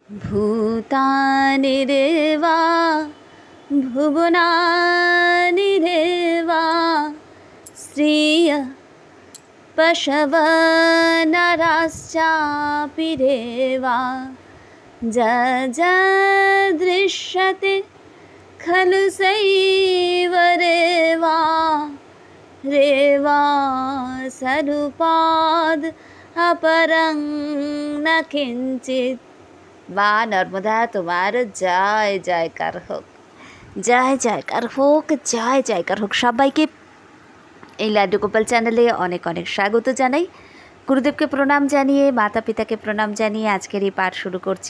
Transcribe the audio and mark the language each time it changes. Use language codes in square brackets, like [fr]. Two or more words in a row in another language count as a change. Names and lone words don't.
[sa] भूतानि देवा भुवनानि देवा श्रिय पशव नराश्चापि देवा दृश्यते खलु सैव रेवा रेवा सरूपाद् अपरं न किंचित्। [bn] মা নর্মদা তোমার জয় জয়কার হোক, জয় জয়কার হোক, জয় জয়কার হোক। সবাইকে এই লাড্ডু গোপাল চ্যানেলে অনেক অনেক স্বাগত জানাই। গুরুদেবকে প্রণাম জানিয়ে, মাতা পিতাকে প্রণাম জানিয়ে আজকের এই পাঠ শুরু করছি।